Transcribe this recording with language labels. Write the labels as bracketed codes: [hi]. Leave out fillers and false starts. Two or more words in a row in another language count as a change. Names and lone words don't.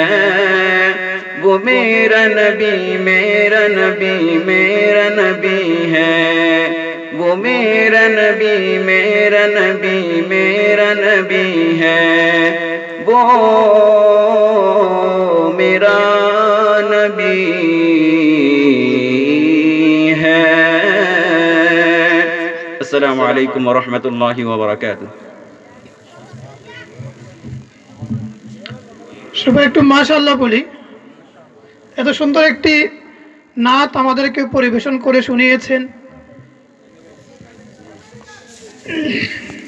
[ur] وہ میرا نبی میرا نبی میرا نبی ہے وہ میرا نبی میرا نبی میرا نبی ہے وہ میرا نبی ہے [ar] السلام علیکم ورحمۃ اللہ وبرکاتہ [bn] সবাই একটু মাশাআল্লাহ বলি এত সুন্দর একটি নাত আমাদেরকে পরিবেশন করে শুনিয়েছেন